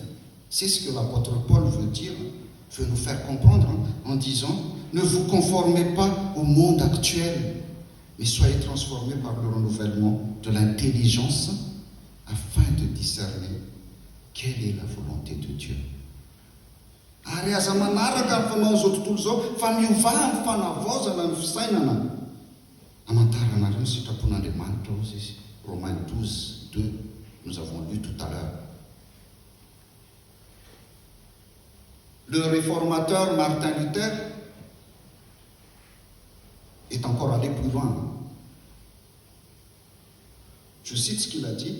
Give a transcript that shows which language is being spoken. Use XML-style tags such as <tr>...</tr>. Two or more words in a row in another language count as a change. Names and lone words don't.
<fr>C'est ce que l'apôtre Paul veut dire, veut nous faire comprendre en disant: ne vous conformez pas au monde actuel, mais soyez transformés par le renouvellement de l'intelligence afin de discerner quelle est la volonté de Dieu.</fr> <mg>Ary aza manaraka ny fanao zao tontolo zao fa miovà ny fanavaozana ny fisainana amantaranareo ny sitrapon'Andriamanitra ozy izy.</mg> <fr>Romains 12, 2, nous avons lu tout à l'heure. Le réformateur Martin Luther est encore allé plus loin. Je cite ce qu'il a dit.</fr>